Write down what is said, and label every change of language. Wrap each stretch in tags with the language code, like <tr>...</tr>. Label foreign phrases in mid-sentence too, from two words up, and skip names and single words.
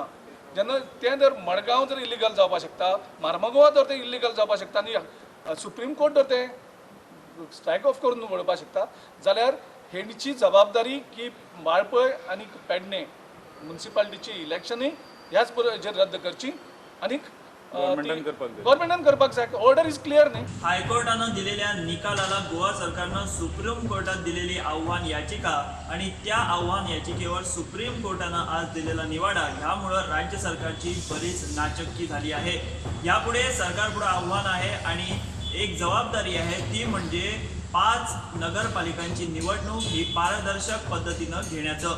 <kok>जेन्ना तें जर मडगांव जर इलिगल जावपाक शकता, मार्मगोवा जर तें इलिगल जावपाक शकता आनी सुप्रीम कोर्ट जर तें</kok> <en>strike off</en> <kok>करून उडोवपाक शकता जाल्यार हेंची जबाबदारी की वाळपय आनी पेडणे म्युन्सिपाल्टीची इलेक्शनूय ह्याच हेजेर रद्द करची आनीक गव्हर्मेंटान करपाक जाय.</kok> <en>order is clear न्ही.</en> <mr>हायकोर्टानं दिलेल्या निकालाला गोवा सरकारनं सुप्रीम कोर्टात दिलेली आव्हान याचिका आणि त्या आव्हान याचिकेवर सुप्रीम कोर्टानं आज दिलेला निवाडा ह्यामुळं राज्य सरकारची बरीच नाचक्की झाली आहे. यापुढे सरकारपुढे आव्हान आहे आणि एक जबाबदारी आहे ती म्हणजे 5 नगरपालिकांची निवडणूक ही पारदर्शक पद्धतीनं घेण्याचं.</mr>